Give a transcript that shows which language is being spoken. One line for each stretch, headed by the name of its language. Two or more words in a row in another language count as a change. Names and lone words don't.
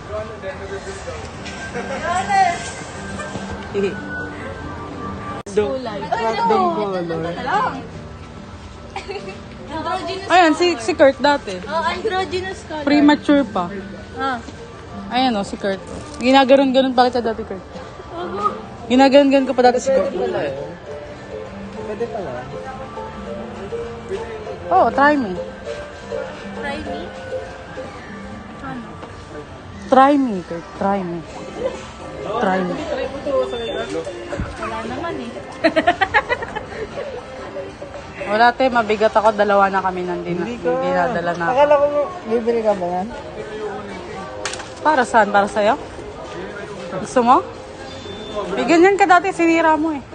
Filipino: Ayan, si Kurt dati.
English: Oh, androgynous color.
Filipino: Premature pa. Ah. Ayan o, si Kurt. Ginaganon-ganon pa kita dati, Kurt. Ginaganon-ganon ko pa dati si Kurt. Pwede pala. Oo,
English: try me. Try me. Try me, Kurt. Try me. Try me.
Filipino: Wala naman eh. Wala, te. Mabigat ako. Dalawa na kami dinadala na. Akala ko bibili ka ba yan? Para saan? Para sa'yo? Gusto mo? May ganyan ka dati. Sinira mo eh.